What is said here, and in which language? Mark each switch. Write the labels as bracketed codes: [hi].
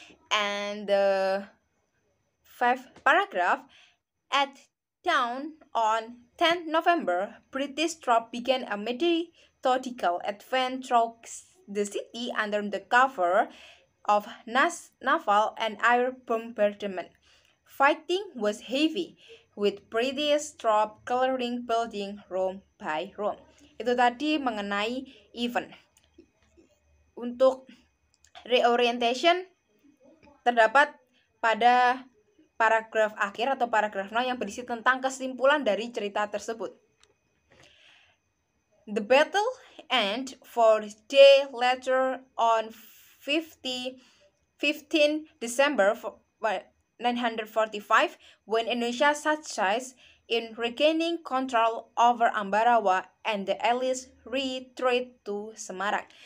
[en] And the fifth paragraph, at dawn on 10 November, British troops began a methodical advance through the city under the cover of naval and air bombardment. Fighting was heavy, with British troops clearing building room by room. [id] Itu tadi mengenai event. Untuk reorientation terdapat pada paragraf akhir atau paragraf 0 yang berisi tentang kesimpulan dari cerita tersebut. [en] The battle ended 4 days later on 15 December 945 when Indonesia succeeded in regaining control over Ambarawa and the Allies retreat to Semarang.